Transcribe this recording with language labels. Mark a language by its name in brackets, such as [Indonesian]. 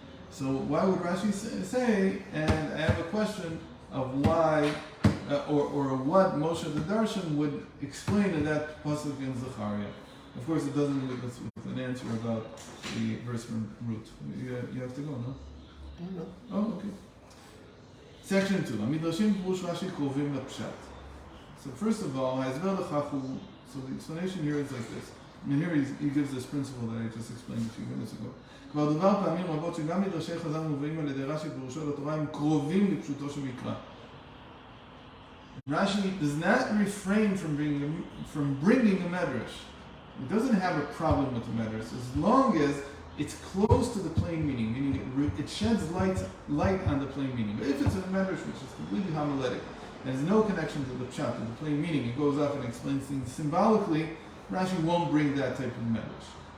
[English] So why would Rashi say, and I have a question of why, or what Moshe the Darshan would explain in that pasuk in Zechariah. Of course, it doesn't leave us with an answer about the verse from Ruth. You have to go, no? No. Oh, okay. Section 2. [Hebrew] המדרשים פירוש רש"י קרובים לפשט. [English] So first of all, [Hebrew] ההסבר לכך הוא, [English] so the explanation here is like this. And here he gives this principle that I just explained a few minutes ago. [Hebrew] כבר דובר פעמים רבות שגם מדרשי חז"ל מובאים על ידי רש"י פירושו לתורה הם קרובים לפשוטו של מקרא. [English] Rashi does not refrain from bringing a medrash. It doesn't have a problem with the medrash as long as it's close to the plain meaning, meaning it sheds light on the plain meaning. But if it's a medrash which is completely homiletic and has no connection to the pshat, to the plain meaning, it goes off and explains things symbolically, Rashi won't bring that type of medrash.